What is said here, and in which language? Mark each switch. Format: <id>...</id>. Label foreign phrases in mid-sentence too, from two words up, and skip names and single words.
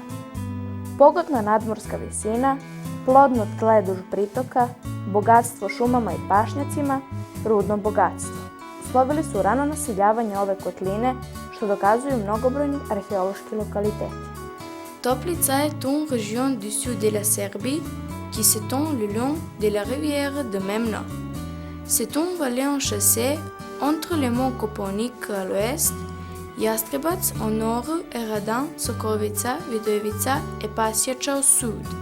<sr>Pogodna nadmorska visina, plodno tle duž pritoka, bogatstvo šumama i pašnjacima, rudno bogatstvo. Uslovili su rano naseljavanje ove kotline, što dokazuju mnogobrojni arheološki lokaliteti.</sr> <fr>Toplica est une région du sud de la Serbie qui s'étend le long de la rivière de même nom. C'est une vallée enchâssée entre les monts Kopaonik à l'ouest, Jastrebac au nord et Radan, Sokolovica, Vidojevica et Pasjeća au sud.</fr>